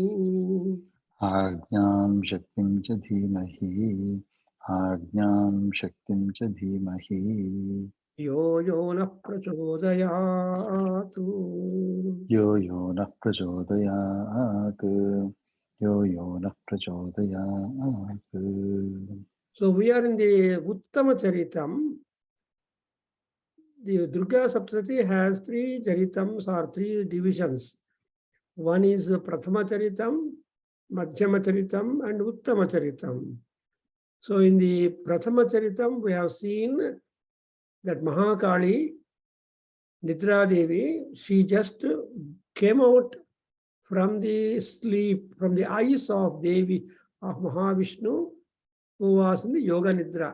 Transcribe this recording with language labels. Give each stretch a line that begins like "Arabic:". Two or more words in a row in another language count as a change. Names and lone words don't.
Sanskrit: आज्ञां शक्तिं च धीमहि आज्ञां शक्तिं च धीमहि యో యో నః ప్రచోదయాత్. यो यो नः प्रचोदयात् यो यो नः प्रचोदयात्.
English: So we are in the Uttama Charitam. The Durga Saptasati has 3 charitams or 3 divisions. One is Prathama Charitam, Madhyama Charitam, and Uttama Charitam. So in the Prathama Charitam, we have seen that Mahakali, Nidra Devi, she just came out from the sleep, from the eyes of Devi, of Mahavishnu, who was in the Yoga Nidra.